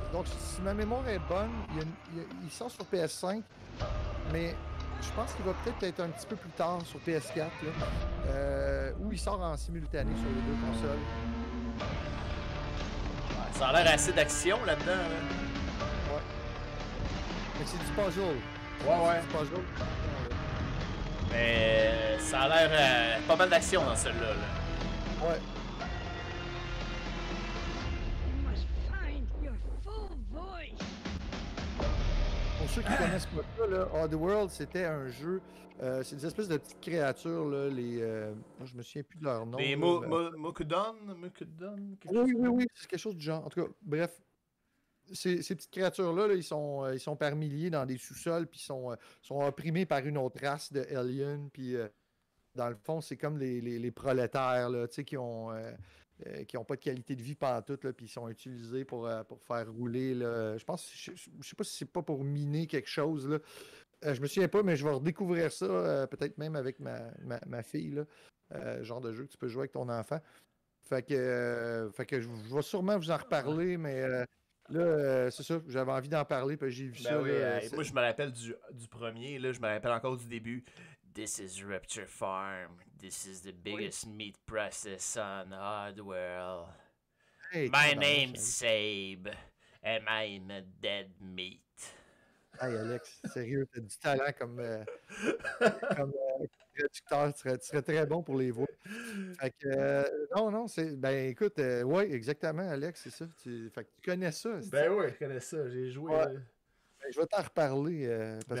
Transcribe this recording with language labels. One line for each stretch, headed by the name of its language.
French: Donc, si ma mémoire est bonne, il sort sur PS5, mais je pense qu'il va peut-être être un petit peu plus tard sur PS4, là, ou il sort en simultané sur les deux consoles. Ouais, ça a l'air assez d'action là-dedans. Là. Ouais. Mais c'est du puzzle. Ouais. C'est du puzzle. Mais ça a l'air pas mal d'action dans celui-là. Là. Ouais.
English: You must find your full voice.
French: Pour ceux qui connaissent pas ça, là, Oddworld, c'était un jeu. C'est des espèces de petites créatures, là, je me souviens plus de leur nom. Les là, Mokudon, oui, c'est quelque chose du genre. En tout cas, bref, ces petites créatures-là, là, ils sont par milliers dans des sous-sols, puis sont opprimés par une autre race de aliens, puis dans le fond, c'est comme les prolétaires, là, tu sais, qui ont pas de qualité de vie pantoute, là, puis ils sont utilisés pour faire rouler, là. Je pense, je sais pas si c'est pas pour miner quelque chose, là. Je me souviens pas, mais je vais redécouvrir ça, peut-être même avec ma fille, là. Genre de jeu que tu peux jouer avec ton enfant. Fait que je vais sûrement vous en reparler, mais là, c'est ça, j'avais envie d'en parler, puis j'ai vu Ben ça. oui, Là, moi je me rappelle du premier, là, je me rappelle encore du début.
English: This is Rapture Farm. This is the biggest meat process on Oddworld. Hey, My
French: tabarnak,
English: name's Sabe, and I'm a dead meat.
French: Hey Alex, sérieux, t'as du talent comme traducteur, tu serais très bon pour les voix. Fait que, non, ben écoute, ouais, exactement, Alex, c'est ça. Fait que tu connais ça. Ben oui, je connais ça, j'ai joué. Ouais. Ben, je vais t'en reparler parce